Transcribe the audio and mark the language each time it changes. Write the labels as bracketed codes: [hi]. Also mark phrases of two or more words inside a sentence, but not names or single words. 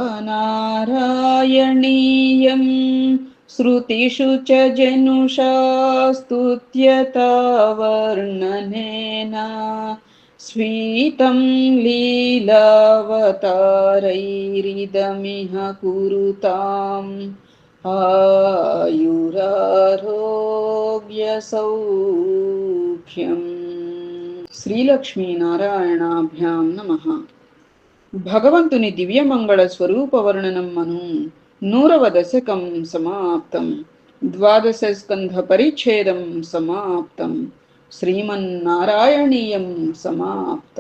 [sa] नारायणीयं श्रुतिषु च जनुषा स्तुत्यता वर्णनेन स्वीतं लीलावतारैरिदमिह कुरुताम् आयुरारोग्यसौख्यम्। శ్రీలక్ష్మీనారాయణాభ్యాం నమః. [te] భగవంతుని దివ్యమంగళ స్వరూప వర్ణనం అను 100వ దశకం సమాప్తం. ద్వాదశ స్కంధ పరిచ్ఛేదం సమాప్తం. శ్రీమన్నారాయణీయం సమాప్తం.